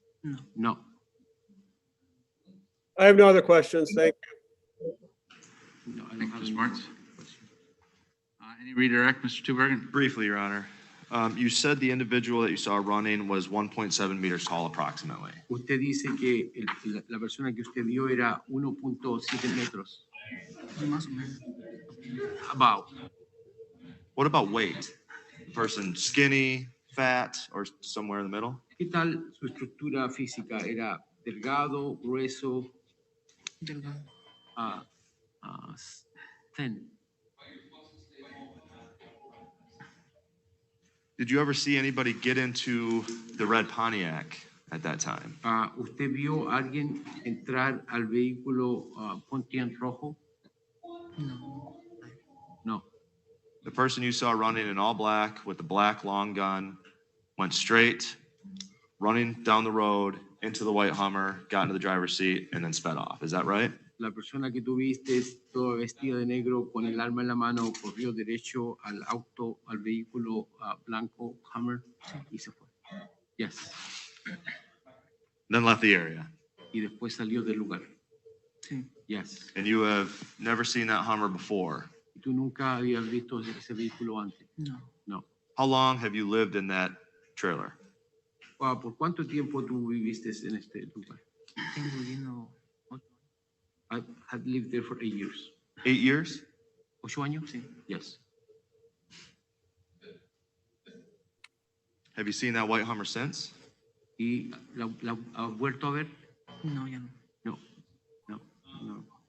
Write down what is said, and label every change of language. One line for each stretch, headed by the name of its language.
Spanish: No.
English: No. I have no other questions. Thank you. No, I don't Thank you, have Mr. any Martz. question. Any redirect, Mr. Tubergen? Briefly, Your Honor. You said the individual that you saw running was 1.7 meters tall approximately.
Spanish: Usted dice que la persona que usted vio era 1.7 metros. Más o menos.
English: About. What about weight? The person skinny, fat, or somewhere in the middle?
Spanish: ¿Qué tal su estructura física? ¿Era delgado, grueso, Delgado.
English: thin? Did you ever see anybody get into the red Pontiac at that time?
Spanish: ¿Usted vio a alguien entrar al vehículo Pontiac rojo? No.
English: No. The person you saw running in all black with the black long gun went straight, running down the road into the white Hummer, got into the driver's seat, and then sped off. Is that right?
Spanish: La persona que tú viste, toda vestida de negro, con el arma en la mano, corrió derecho al auto, al vehículo blanco Hummer y se fue.
English: Yes. Then left the area.
Spanish: Y después salió del lugar. Sí.
English: Yes. And you have never seen that Hummer before.
Spanish: ¿Y tú nunca habías visto ese vehículo antes? No.
English: No. How long have you lived in that trailer?
Spanish: ¿Por cuánto tiempo tú viviste en este lugar? Tengo viviendo 8
English: I had lived there for 8 years. 8 years?
Spanish: 8 años? Sí.
English: Yes. Have you seen that white Hummer since?
Spanish: ¿Y la has vuelto a ver? No, ya no.
English: No. No. No.